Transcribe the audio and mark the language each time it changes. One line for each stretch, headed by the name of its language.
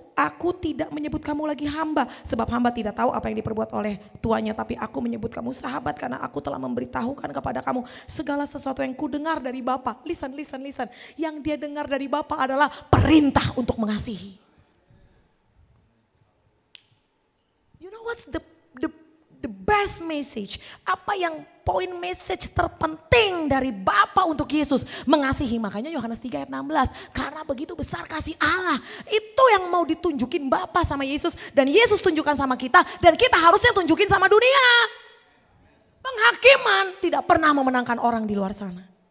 Indonesian: Aku tidak menyebut kamu lagi hamba. Sebab hamba tidak tahu apa yang diperbuat oleh tuannya. Tapi aku menyebut kamu sahabat karena aku telah memberitahukan kepada kamu segala sesuatu yang ku dengar dari Bapa.
English: Listen.
Indonesian: Yang dia dengar dari Bapa adalah perintah untuk mengasihi.
English: You know what's the best message?
Indonesian: Apa yang poin message terpenting dari Bapa untuk Yesus? Mengasihi. Makanya Yohanes 3 ayat 16. Karena begitu besar kasih Allah. Itu yang mau ditunjukin Bapa sama Yesus. Dan Yesus tunjukkan sama kita. Dan kita harusnya tunjukin sama dunia. Penghakiman tidak pernah memenangkan orang di luar sana.